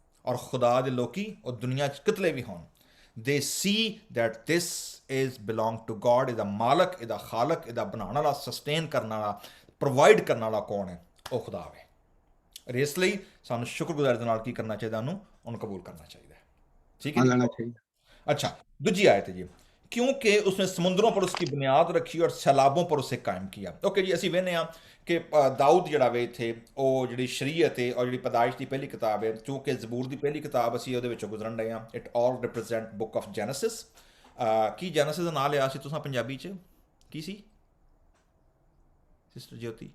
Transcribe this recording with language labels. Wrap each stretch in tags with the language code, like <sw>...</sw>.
<pa>ਔਰ ਖੁਦਾ ਦੇ ਲੋਕੀ ਉਹ ਦੁਨੀਆ 'ਚ ਕਿਤਲੇ ਵੀ ਹੋਣ,</pa> <en>They see that this is belong to God.</en> <pa>ਇਹਦਾ ਮਾਲਕ, ਇਹਦਾ ਖਾਲਕ, ਇਹਦਾ ਬਣਾਉਣ ਵਾਲਾ, ਸਸਟੇਨ ਕਰਨ ਵਾਲਾ, ਪ੍ਰੋਵਾਈਡ ਕਰਨ ਵਾਲਾ ਕੌਣ ਹੈ? ਉਹ ਖੁਦਾ ਹੈ। ਔਰ ਇਸ ਲਈ ਸਾਨੂੰ ਸ਼ੁਕਰਗੁਜ਼ਾਰੀ ਦੇ ਨਾਲ ਕੀ ਕਰਨਾ ਚਾਹੀਦਾ? ਉਹਨੂੰ ਕਬੂਲ ਕਰਨਾ ਚਾਹੀਦਾ ਹੈ।</pa> <hi>ठीक है जी। अच्छा, दूजी आयत है जी, क्योंकि उसने समुद्रों पर उसकी बुनियाद रखी और सैलाबों पर उसे कायम किया।</hi> <pa>ओके जी, ਅਸੀਂ ਵੇਖਦੇ ਹਾਂ ਕਿ ਦਾਊਦ ਜਿਹੜਾ ਵੇ ਇੱਥੇ ਉਹ ਜਿਹੜੀ ਸ਼ਰੀਅਤ ਹੈ ਔਰ ਜਿਹੜੀ ਪੈਦਾਇਸ਼ ਦੀ ਪਹਿਲੀ ਕਿਤਾਬ ਹੈ, ਕਿਉਂਕਿ ਜ਼ਬੂਰ ਦੀ ਪਹਿਲੀ ਕਿਤਾਬ ਅਸੀਂ ਉਹਦੇ ਵਿੱਚੋਂ ਗੁਜ਼ਰਨ ਰਹੇ ਹਾਂ।</pa> <en>It all represent book of Genesis.</en> <pa>Ki Genesis ਦਾ ਨਾਂ ਲਿਆ ਸੀ ਤੁਸੀਂ ਪੰਜਾਬੀ 'ਚ? ਕੀ ਸੀ ਸਿਸਟਰ ਜੋਤੀ?</pa>